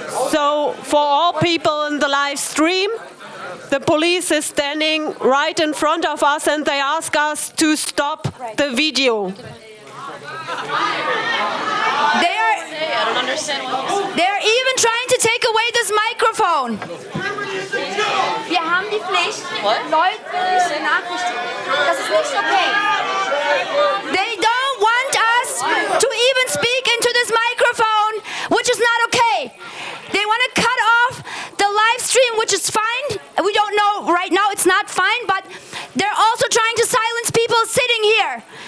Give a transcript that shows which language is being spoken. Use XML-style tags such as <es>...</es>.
<en>So, for all people in the live stream, the police is standing right in front of us and they ask us to stop the video. They're even trying to take away this microphone.</en> <de>Wir haben die Pflicht, Leute zu benachrichtigen. Das ist nicht okay.</de> <en>They don't want us to even speak into this microphone, which is not okay. They want to cut off the live stream, which is fine. We don't know right now, it's not fine, but they're also trying to silence people sitting here.</en>